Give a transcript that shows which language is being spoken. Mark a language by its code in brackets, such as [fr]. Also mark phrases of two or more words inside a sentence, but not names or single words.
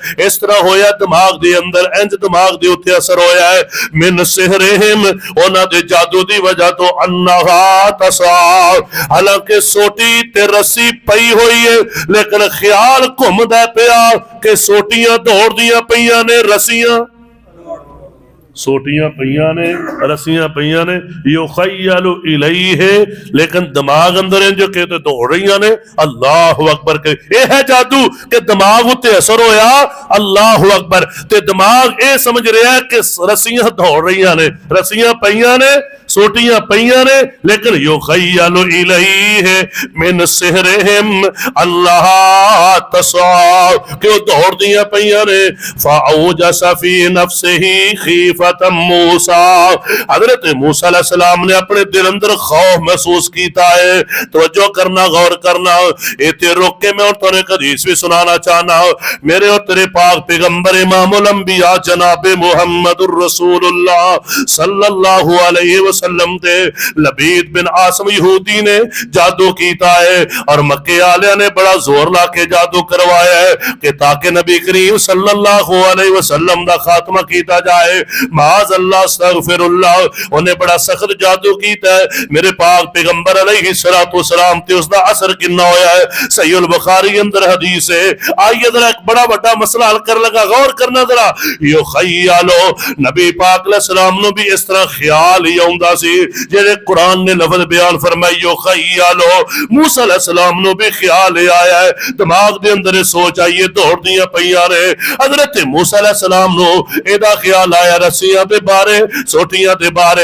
[pa] اس طرح ہویا دماغ دے اندر، انج دماغ دے اتے اثر ہویا ہے, [ar] من سحرهم, [pa] اوہناں دے جادو دی وجہ توں, [ar] أنها تسعى, [pa] حالانکہ سوٹی تے رسی پئی ہوئی ہے، لیکن خیال گھمدا پیا کہ سوٹیاں دوڑدیاں پئیاں نے، رسیاں سوٹیاں پئیاں نے، رسیاں پئیاں نے, [ar] يخيل إليه, [pa] لیکن دماغ اندر انج کے تے دوڑ رہی نے. [ar] الله أكبر [pa] کے یہ ہے جادو کہ دماغ اتے اثر ہویا. [ar] الله أكبر, [pa] تے دماغ یہ سمجھ رہا ہے کہ رسیاں دوڑ رہی نے، رسیاں پئیاں نے، سوٹیاں پئیاں نے، لیکن [ar] يخيل إليه من سحرهم أنها تسعى, [pa] کہ او دوڑ دیاں پئیاں نے. [ar] فأوجس في نفسه خيفة موسى, [ur] حضرت موسیٰ علیہ السلام نے اپنے دل اندر خوف محسوس کیا ہے. [pa] توجہ کرنا، غور کرنا، اتنے روک کے میں تجھے ایک حدیث بھی سنانا چاہنا. میرے اور تیرے پاک پیغمبر [ar] إمام الأنبياء [pa] جناب [ar] محمد رسول الله صلى الله عليه وسلم [pa] تے لبید بن عاصم یہودی نے جادو کیتا ہے، اور مکے والیاں نے بڑا زور لا کے جادو کروایا ہے کہ تاکہ نبی کریم [ar] صلى الله عليه وسلم [pa] دا خاتمہ کیتا جائے. [ar] معاذ الله أستغفر الله, [pa] انہیں بڑا سخت جادو کیتا ہے. میرے پاک پیغمبر [ar] عليه الصلاة والسلام [pa] تے اسکا اثر کتنا ہویا ہے، صحیح البخاری اندر حدیث ہے. آئیے ذرا ایک بڑا بڑا مسئلہ حل کر لگا، غور کرنا ذرا. युखय्यलु, نبی پاک علیہ السلام نوں بھی اس طرح خیال ہی آؤندا سی، جیڑے قرآن نے لفظ بیان فرمائی یخیل، موسیٰ علیہ السلام نوں بھی خیال آیا ہے، دماغ دے اندر سوچ آئی ہے، دوڑ دیاں پئیاں نے. حضرت موسیٰ علیہ السلام نوں ایدا خیال آیا رسیاں دے بارے، سوٹیاں دے بارے.